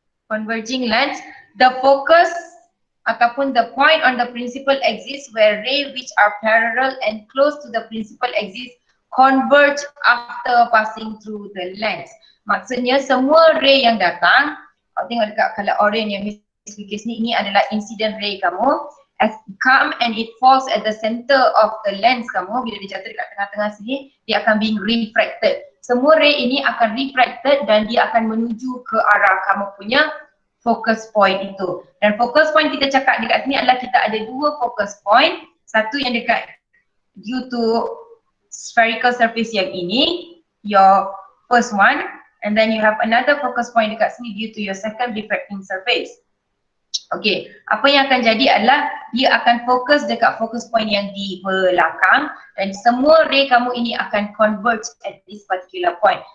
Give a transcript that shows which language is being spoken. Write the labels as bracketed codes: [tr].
[en] Converging lens, the focus ataupun the point on the principal axis where ray which are parallel and close to the principal axis converge after passing through the lens. [ms] Maksudnya semua ray yang datang, tengok dekat color orange yang Miss ni, ini adalah incident ray kamu. [en] As come and it falls at the center of the lens kamu, [ms] bila dia jatuh dekat tengah-tengah sini, [en] dia akan being refracted. [ms] Semua ray ini akan refracted dan dia akan menuju ke arah kamu punya focus point itu. Dan focus point kita cakap dekat sini adalah kita ada dua focus point. Satu yang dekat due to spherical surface yang ini, [en] your first one. And then you have another focus point [ms] dekat sini [en] due to your second refracting surface. [ms] Okay, apa yang akan jadi adalah dia akan fokus dekat focus point yang di belakang dan semua ray kamu ini akan [en] converge at this particular point.